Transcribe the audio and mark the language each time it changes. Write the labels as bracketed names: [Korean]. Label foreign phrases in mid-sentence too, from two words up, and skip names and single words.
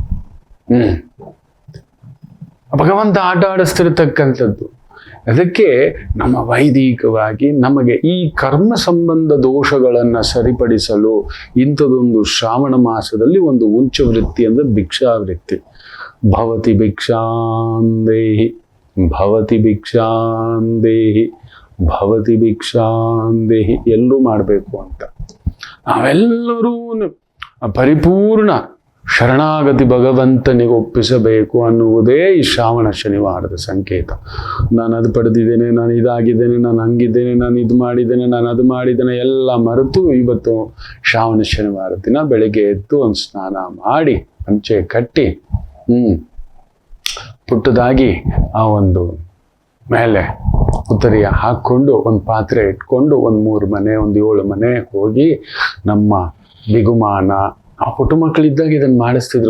[Kannada] ಭಗವಂತ ಆಟ ಆಡಿಸ್ತಿರ್ತಕ್ಕಂಥದ್ದು. ಅದಕ್ಕೆ ನಮ್ಮ ವೈದಿಕವಾಗಿ ನಮಗೆ ಈ ಕರ್ಮ ಸಂಬಂಧ ದೋಷಗಳನ್ನು ಸರಿಪಡಿಸಲು ಇಂಥದೊಂದು ಶ್ರಾವಣ ಮಾಸದಲ್ಲಿ ಒಂದು ಉಂಚ ವೃತ್ತಿ ಅಂದ್ರೆ ಭಿಕ್ಷಾವೃತ್ತಿ. [Sanskrit] ಭವತಿ ಭಿಕ್ಷಾಂದೇಹಿ, ಭವತಿ ಭಿಕ್ಷಾಂದೇಹಿ, ಭವತಿ ಭಿಕ್ಷಾಂದೇಹಿ [Kannada] ಎಲ್ಲರೂ ಮಾಡಬೇಕು ಅಂತ. ನಾವೆಲ್ಲರೂ ಪರಿಪೂರ್ಣ ಶರಣಾಗತಿ ಭಗವಂತನಿಗೆ ಒಪ್ಪಿಸಬೇಕು ಅನ್ನುವುದೇ ಈ ಶ್ರಾವಣ ಶನಿವಾರದ ಸಂಕೇತ. ನಾನು ಅದು ಪಡೆದಿದ್ದೇನೆ, ನಾನು ಇದಾಗಿದ್ದೇನೆ, ನಾನು ಹಂಗಿದ್ದೇನೆ, ನಾನು ಇದು ಮಾಡಿದ್ದೇನೆ, ನಾನು ಅದು ಮಾಡಿದ್ದೇನೆ ಎಲ್ಲ ಮರೆತು ಇವತ್ತು ಶ್ರಾವಣ ಶನಿವಾರ ದಿನ ಬೆಳಗ್ಗೆ ಎದ್ದು ಒಂದು ಸ್ನಾನ ಮಾಡಿ ಪಂಚೆ ಕಟ್ಟಿ ಪುಟ್ಟದಾಗಿ ಆ ಒಂದು ಮೇಲೆ ಉತ್ತರಿಯ ಹಾಕ್ಕೊಂಡು ಒಂದು ಪಾತ್ರೆ ಇಟ್ಕೊಂಡು 1-3 ಮನೆ 1-7 ಮನೆ ಹೋಗಿ ನಮ್ಮ ಬಿಗುಮಾನ ಆ ಪುಟ್ಟ ಮಕ್ಕಳಿದ್ದಾಗ ಇದನ್ನು ಮಾಡಿಸ್ತಿದ್ರು.